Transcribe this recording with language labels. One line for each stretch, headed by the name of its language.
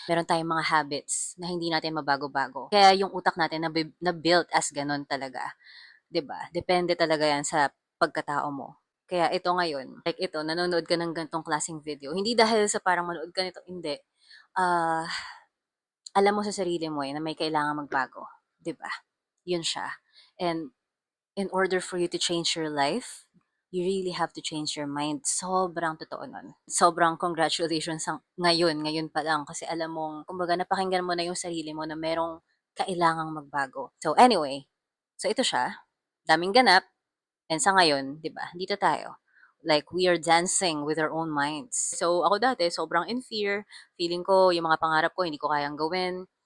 Filipino: Meron tayong mga habits na hindi natin mabago-bago. Kaya yung utak natin na-built as ganun talaga. 'Di ba? Depende talaga yan sa pagkatao mo. Kaya ito ngayon, like ito, nanonood ka ng ganitong klaseng video. Hindi dahil sa parang manood ka nito, hindi. Ah, alam mo sa sarili mo na may kailangan magbago, 'di ba? 'Yun siya.
English: And in order for you to change your life, you really have to change your mind.
Filipino: Sobrang totoo nun. Sobrang congratulations ngayon pa lang kasi alam mong, kumbaga napakinggan mo na yung sarili mo na merong kailangang magbago. So anyway, so ito siya, daming ganap, and sa ngayon, 'di ba, dito tayo.
English: Like, we are dancing with our own minds.
Filipino: So, ako dati, sobrang in fear. Feeling ko, yung mga pangarap ko, hindi ko kayang gawin.